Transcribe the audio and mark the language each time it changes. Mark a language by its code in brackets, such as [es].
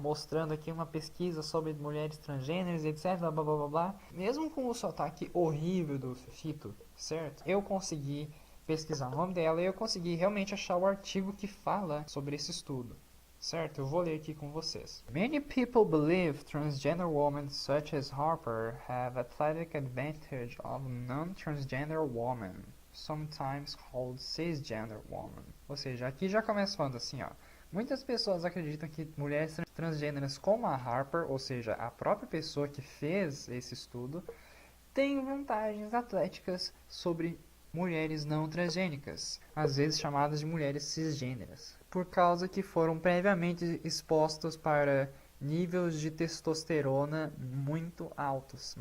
[pt] Mostrando aqui uma pesquisa sobre mulheres transgêneras, etc, blá blá blá blá. Mesmo com o sotaque horrível do Fefito, certo? Eu consegui pesquisar o nome dela e eu consegui realmente achar o artigo que fala sobre esse estudo. Certo, eu vou ler aqui com vocês. [en] Many people believe transgender women such as Harper have athletic advantage of non-transgender women, sometimes called cisgender women. [pt] Ou seja, aqui já começa falando assim, muitas pessoas acreditam que mulheres transgêneras como a Harper, ou seja, a própria pessoa que fez esse estudo, têm vantagens atléticas sobre mulheres não transgênicas, às vezes chamadas de mulheres cisgêneras, por causa que foram previamente expostos para níveis de testosterona muito altos.